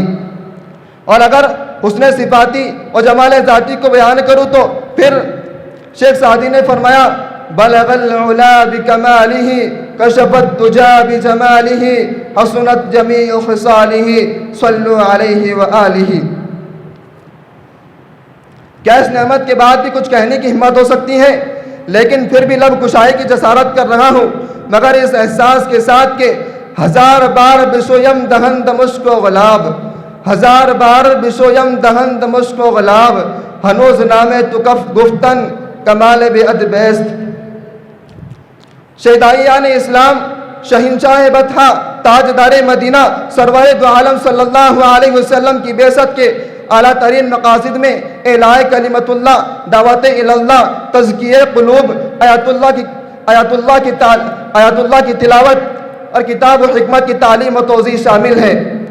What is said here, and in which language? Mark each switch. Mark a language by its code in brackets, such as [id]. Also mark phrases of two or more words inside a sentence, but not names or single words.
[ur] اور اگر حسن صفاتی اور جمال ذاتی کو بیان کروں تو پھر شیخ سعدی نے فرمایا [ar] بلغ العلا بکمالہ کشف الدجا بجمالہ حسنت جمیع خصالہ صلوا علیہ وآلہ۔ [ur] کیا اس نعمت کے بعد بھی کچھ کہنے کی ہمت ہو سکتی ہے؟ لیکن پھر بھی لب کشائی کی جسارت کر رہا ہوں، مگر اس احساس کے ساتھ کہ [fa] ہزار بار بشویم دہند مشک و غلاب، ہزار بار بشویم دہند مشک و غلاب، ہنوز نام تو کف گفتن کمال بے اد بیست۔ [ur] شہدائیان اسلام، شہنشاہ بطحہ، تاجدار مدینہ، سرور دو عالم [ar] صلی اللہ علیہ وسلم [ur] کی بعثت کے اعلیٰ ترین مقاصد میں اعلاء کلمت اللہ، دعوت اللہ، تزکیہ قلوب، آیات اللہ کی تلاوت اور کتاب و حکمت کی تعلیم و توضیح شامل ہے۔